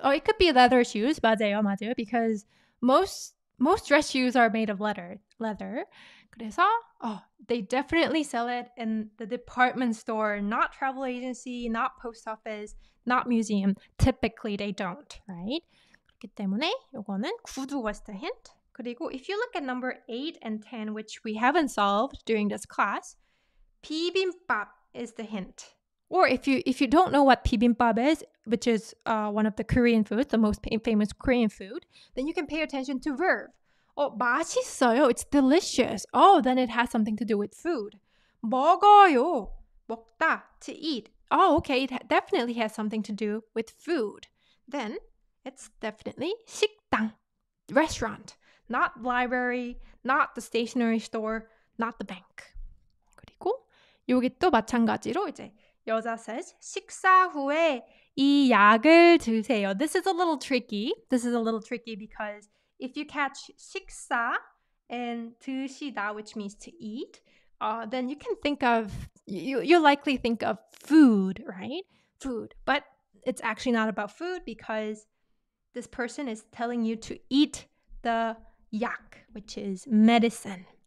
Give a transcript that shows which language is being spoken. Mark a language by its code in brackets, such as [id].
[en] Oh, it could be leather shoes. [ko] 맞아요. [en] Because most dress shoes are made of leather. [ko] 그래서 [en] they definitely sell it in the department store, not travel agency, not post office, not museum. Typically, they don't, right? [ko] 그렇기 때문에 요거는 구두 [en] was the hint. [ko] 그리고 [en] if you look at number 8 and 10, which we haven't solved during this class, 비빔밥 is the hint. Or if you don't know what bibimbap is, which is one of the Korean foods, the most famous Korean food, then you can pay attention to verb. [ko] 맛있어요. [en] It's delicious. Then it has something to do with food. [ko] 먹어요. 먹다, [en] to eat. Okay, it definitely has something to do with food. Then it's definitely 식당, restaurant, not library, not the stationery store, not the bank. [ko] 그리고 여기 또 마찬가지로 이제 여자 says 식사 후에 이 약을 드세요. [en] This is a little tricky because if you catch 식사 and 드시다, which means to eat, then you can think of, you likely think of food, right? Food. But it's actually not about food because this person is telling you to eat the 약, which is medicine.